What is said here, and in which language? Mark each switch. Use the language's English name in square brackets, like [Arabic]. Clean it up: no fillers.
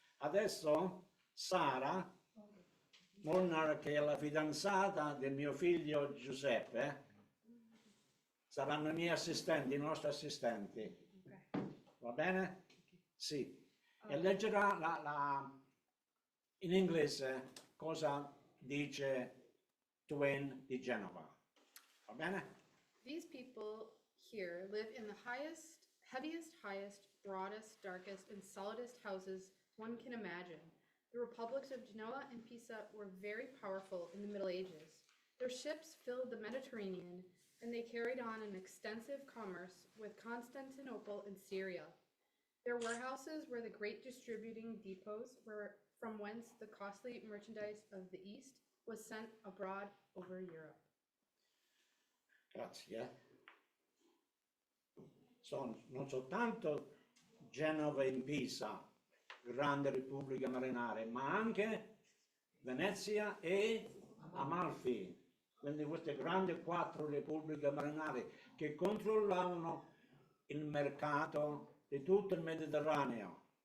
[Italian] Adesso Sara Molnar, che è la fidanzata del mio figlio Giuseppe, saranno i miei assistenti, i nostri assistenti. Va bene? Sì. E leggerà in inglese cosa dice Twain di Genova. Va bene? [English] These people here live in the heaviest, broadest, darkest, and solidest houses one can imagine. The republics of Genoa and Pisa were very powerful in the Middle Ages. Their ships filled the Mediterranean, and they carried on an extensive commerce with Constantinople and Syria. Their warehouses were the great distributing depots from whence the costly merchandise of the East was sent abroad over Europe. [Italian] Grazie. Non soltanto Genova e Pisa, grande repubblica marinare, ma anche Venezia e Amalfi, quindi queste grandi 4 repubbliche marinari che controllavano il mercato di tutto il Mediterraneo.